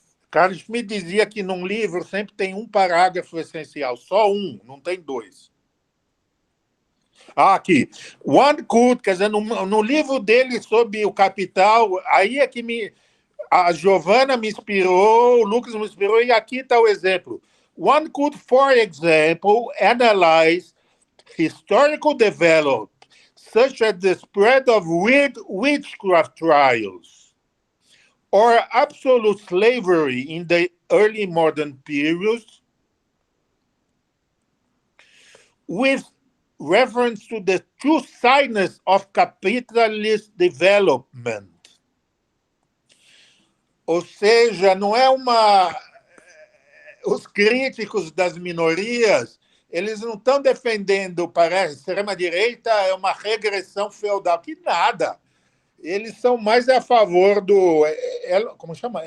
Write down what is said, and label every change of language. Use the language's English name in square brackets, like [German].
[Portuguese] Carlos me dizia que num livro sempre tem um parágrafo essencial, só um, não tem dois. Aqui. [English] One could, [Portuguese] quer dizer, no livro dele sobre o capital, aí é que a Giovanna me inspirou, o Lucas me inspirou, e aqui está o exemplo. [English] One could, for example, analyze historical development, such as the spread of witchcraft trials, or absolute slavery in the early modern periods, with reference to the two-sidedness of capitalist development. [Portuguese] Ou seja, não é os críticos das minorias, eles não estão defendendo, parece, a extrema-direita é uma regressão feudal, que nada. Eles são mais a favor do... Como chama?